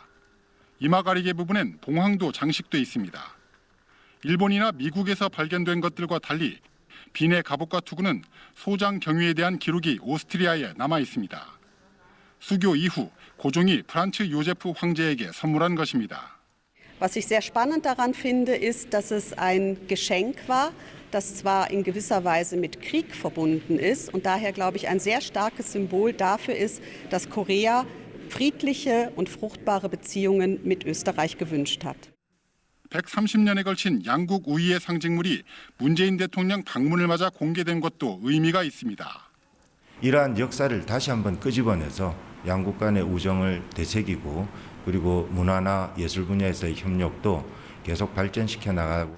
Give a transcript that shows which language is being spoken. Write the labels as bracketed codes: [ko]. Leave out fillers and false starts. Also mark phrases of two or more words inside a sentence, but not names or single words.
[ko] 이마 가리개 부분엔 봉황도 장식돼 있습니다. 일본이나 미국에서 발견된 것들과 달리 빈의 갑옷과 투구는 소장 경위에 대한 기록이 오스트리아에 남아 있습니다. 수교 이후 고종이 프란츠 요제프 황제에게 선물한 것입니다. [de] Was ich sehr spannend daran finde, ist, dass es ein Geschenk war, das zwar in gewisser Weise mit Krieg verbunden ist und daher, glaube ich, ein sehr starkes Symbol dafür ist, dass Korea friedliche und fruchtbare Beziehungen mit Österreich gewünscht hat. [ko] 130년에 걸친 양국 우위의 상징물이 문재인 대통령 방문을 맞아 공개된 것도 의미가 있습니다. 이러한 역사를 다시 한번 끄집어내서 양국 간의 우정을 되새기고 그리고 문화나 예술 분야에서의 협력도 계속 발전시켜 나가고.